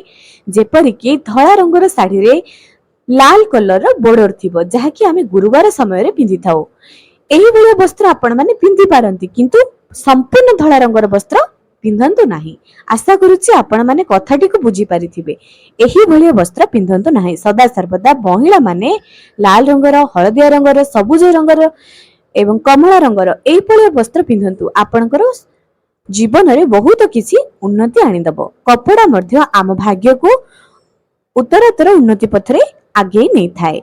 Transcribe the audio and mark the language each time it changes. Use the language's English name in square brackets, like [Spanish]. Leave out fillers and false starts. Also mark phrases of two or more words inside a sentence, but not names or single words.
[Odia] ଯେପରି କି ଧଳା ରଙ୍ଗର ଶାଢ଼ୀ ରେ ଲାଲ କଲର ର ବର୍ଡର ଥିବ, ଯାହା କି ଆମେ ଗୁରୁବାର ସମୟ ରେ ପିନ୍ଧି ଥାଉ। ଏହି ଭଳିଆ ବସ୍ତ୍ର ଆପଣ ମାନେ ପିନ୍ଧି ପାରନ୍ତି, କିନ୍ତୁ ସମ୍ପୂର୍ଣ୍ଣ ଧଳା ରଙ୍ଗର ବସ୍ତ୍ର ପିନ୍ଧନ୍ତୁ ନାହିଁ। ଆଶା କରୁଛି ଆପଣ ମାନେ କଥାଟି କୁ ବୁଝି ପାରିଥିବେ। ଏହି ଭଳିଆ ବସ୍ତ୍ର ପିନ୍ଧନ୍ତୁ ନାହିଁ। ସଦା ସର୍ବଦା ମହିଳା ମାନେ ଲାଲ ରଙ୍ଗର, ହଳଦିଆ ରଙ୍ଗର, ସବୁଜ ରଙ୍ଗର ଏବଂ କମଳା ରଙ୍ଗର ଏହି ଭଳିଆ ବସ୍ତ୍ର ପିନ୍ଧନ୍ତୁ। ଆପଣଙ୍କର ଜୀବନ ରେ ବହୁତ କିଛି ଉନ୍ନତି ଆଣି ଦେବ। କପଡ଼ା ମଧ୍ୟ ଆମ ଭାଗ୍ୟ କୁ ଉତ୍ତରୋତ୍ତର ଉନ୍ନତି ପଥରେ ଆଗେ ନେଇ ଥାଏ।